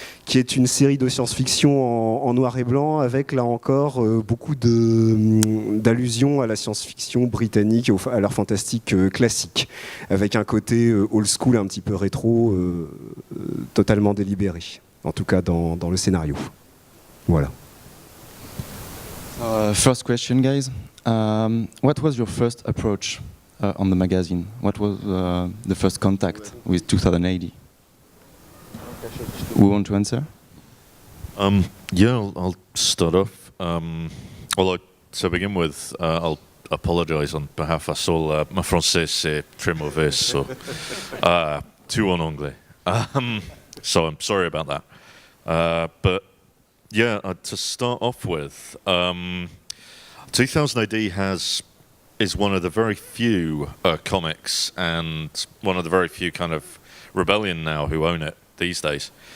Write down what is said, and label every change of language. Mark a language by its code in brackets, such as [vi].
[fr] qui est une série de science-fiction en noir et blanc, avec là encore beaucoup d'allusions à la science-fiction britannique, à l'art fantastique classique, avec un côté old school, un petit peu rétro, totalement délibéré, en tout cas dans le scénario. Voilà. [en] First question, guys. What was your first approach on the magazine? What was the first contact with 2080? Who want to answer? Yeah, I'll start off. Although, to begin with, I'll apologise on behalf of Sol. [fr] Ma français c'est très mauvais, [en] so [fr] tout en anglais. [en] So I'm sorry about that. But yeah, to start off with, 2000 AD is one of the very few comics and one of the very few kind of Rebellion now who own it these days.